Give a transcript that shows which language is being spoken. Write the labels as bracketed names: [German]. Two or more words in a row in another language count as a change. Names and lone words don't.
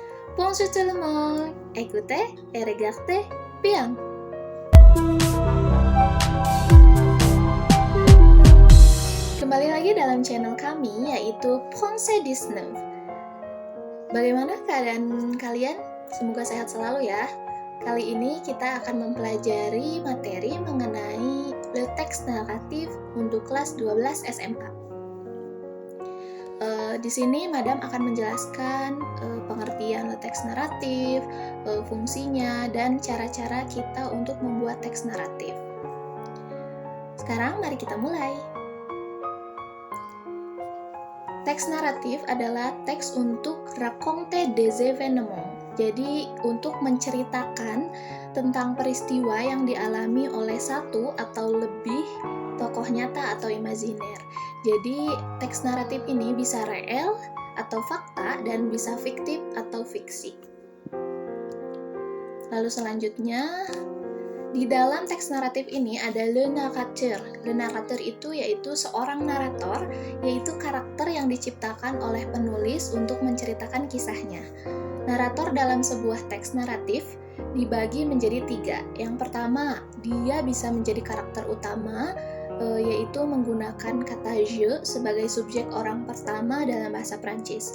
[French] Bonjour tout le monde, écoutez et regardez bien. [Indonesian] Kembali lagi dalam channel kami yaitu Français 19. Bagaimana keadaan kalian? Semoga sehat selalu ya. Kali ini kita akan mempelajari materi mengenai [French] le texte naratif [Indonesian] untuk kelas 12 SMA. Di sini Madam akan menjelaskan pengertian [French] le texte naratif, [Indonesian] fungsinya, dan cara-cara kita untuk membuat teks naratif. Sekarang mari kita mulai. Teks naratif adalah teks untuk [French] raconter des événements. [Indonesian] Jadi untuk menceritakan tentang peristiwa yang dialami oleh satu atau lebih tokoh nyata atau imajiner. Jadi teks naratif ini bisa real atau fakta dan bisa fiktif atau fiksi. Lalu selanjutnya, di dalam teks naratif ini ada [French] le narrateur. Le narrateur [Indonesian] itu yaitu seorang narator, yaitu karakter yang diciptakan oleh penulis untuk menceritakan kisahnya. Narator dalam sebuah teks naratif dibagi menjadi 3. Yang pertama, dia bisa menjadi karakter utama, yaitu menggunakan kata je sebagai subjek orang pertama dalam bahasa Prancis.